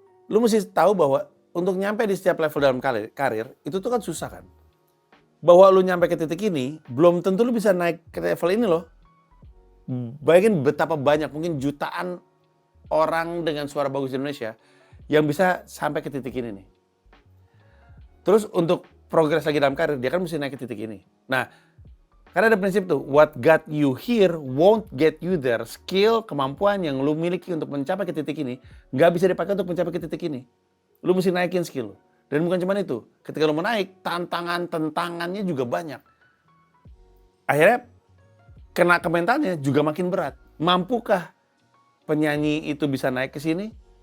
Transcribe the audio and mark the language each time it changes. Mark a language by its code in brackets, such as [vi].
[id] Lu mesti tahu bahwa untuk nyampe di setiap level dalam karir itu tuh kan susah kan. Bahwa lu nyampe ke titik ini, belum tentu lu bisa naik ke level ini loh. Bayangin betapa banyak, mungkin jutaan orang dengan suara bagus di Indonesia yang bisa sampai ke titik ini nih. Terus untuk progres lagi dalam karir, dia kan mesti naik ke titik ini. Nah, karena ada prinsip tuh, [en] what got you here won't get you there. [id] Skill, kemampuan yang lu miliki untuk mencapai ke titik ini, nggak bisa dipakai untuk mencapai ke titik ini. Lu mesti naikin skill lu. Dan bukan cuma itu, ketika lu mau naik, tantangannya juga banyak. Akhirnya, kena ke mentalnya juga makin berat. Mampukah penyanyi itu bisa naik ke sini?